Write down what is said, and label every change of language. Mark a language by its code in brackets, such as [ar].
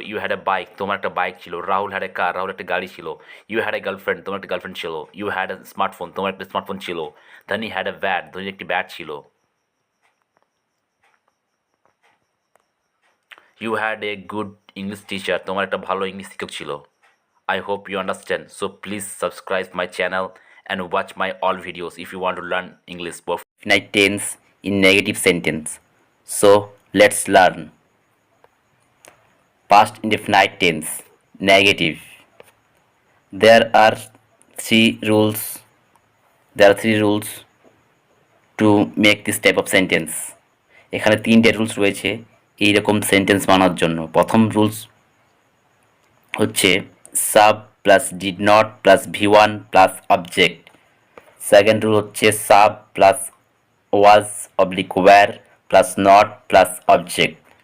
[en] you had a bike, [bn] তোমার একটা bike ছিল। [en] Rahul had a car, [bn] রাহুল একটা গাড়ি ছিল। [en] you had a girlfriend, [bn] তোমার একটা গার্লফ্রেন্ড ছিল। [en] you had a smartphone, [bn] তোমার একটা স্মার্টফোন ছিল। [en] Dhoni had a bat, [bn] ধনীর একটি ব্যাট ছিল। [en] you had a good English teacher, [bn] তোমার একটা ভালো ইংলিশ শিক্ষক ছিল। [en] I hope you understand. So please subscribe my channel and watch my all videos if you want to learn English for indefinite tense in negative sentence. So let's learn. Past indefinite tense, negative. There are three rules. There are three rules to make this type of sentence. [bn] এখানে তিনটে rules রয়েছে এইরকম sentence বানানোর জন্য। প্রথম rules হচ্ছে sub plus did not plus V1 plus object. Second rule হচ্ছে sub plus was oblique wire plus not plus object.